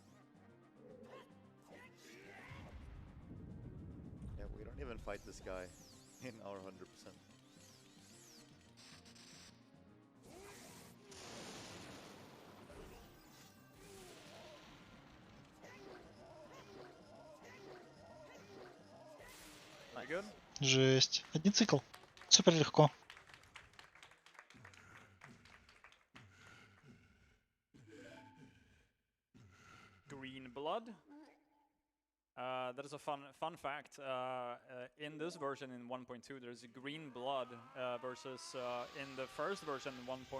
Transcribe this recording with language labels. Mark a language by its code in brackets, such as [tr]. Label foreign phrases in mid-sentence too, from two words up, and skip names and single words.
[en] Yeah, we don't even fight this guy in our 100%. Good? [uk] Жесть. Один цикл. Супер легко. [en] Green blood. That is a fun fact. In this version in 1.2, there's a green blood versus in the first version 1.0.